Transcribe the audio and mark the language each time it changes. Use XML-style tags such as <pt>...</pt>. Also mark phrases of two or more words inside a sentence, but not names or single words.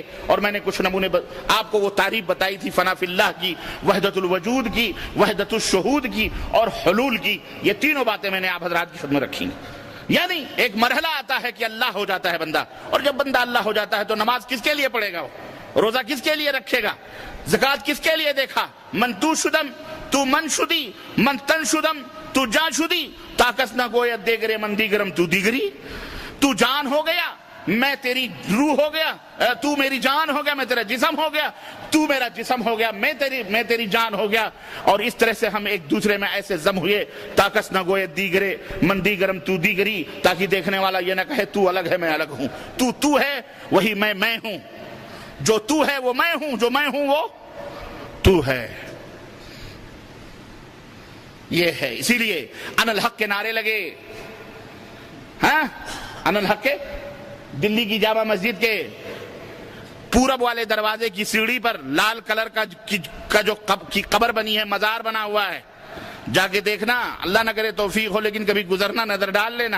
<ur>اور میں نے کچھ نمونے آپ کو وہ تعریف بتائی تھی فنا فی اللہ کی، وحدت الوجود کی، وحدت الشہود کی اور حلول کی۔ یہ تینوں باتیں میں نے آپ حضرات کی خدمت رکھی ہیں۔ یعنی ایک مرحلہ آتا ہے کہ اللہ ہو جاتا ہے بندہ، اور جب بندہ اللہ ہو جاتا ہے تو نماز کس کے لیے پڑھے گا، وہ روزہ کس کے لیے رکھے گا، زکوٰۃ کس کے لیے دیکھا،</ur> <fa>من تو شدم تو من شدی، من تن شدم تو جان شدی، طاقت نہ گوید دیگرے من دیگرم تو دیگری۔</fa> <ur>تو جان ہو گیا، میں تیری روح ہو گیا، تو میری جان ہو گیا، میں تیرا جسم ہو گیا، تو میرا جسم ہو گیا، میں تیری جان ہو گیا، اور اس طرح سے ہم ایک دوسرے میں ایسے ضم ہوئے،</ur> <fa>طاقت نہ گوئے دیگرے من دیگرم تو دیگری،</fa> <ur>تاکہ دیکھنے والا یہ نہ کہے تو الگ ہے میں الگ ہوں، تو ہے وہی میں ہوں، جو تو ہے وہ میں ہوں، جو میں ہوں وہ تو ہے۔ یہ ہے، اسی لیے</ur> <ar>ان الحق</ar> <ur>کے نعرے لگے، ہاں</ur> <ar>ان الحق</ar> <ur>کے، دلی کی جامع مسجد کے پورب والے دروازے کی سیڑھی پر لال کلر کا جو کی قبر بنی ہے، مزار بنا ہوا ہے، جا کے دیکھنا، اللہ نہ کرے توفیق ہو لیکن کبھی گزرنا نظر ڈال لینا۔</ur>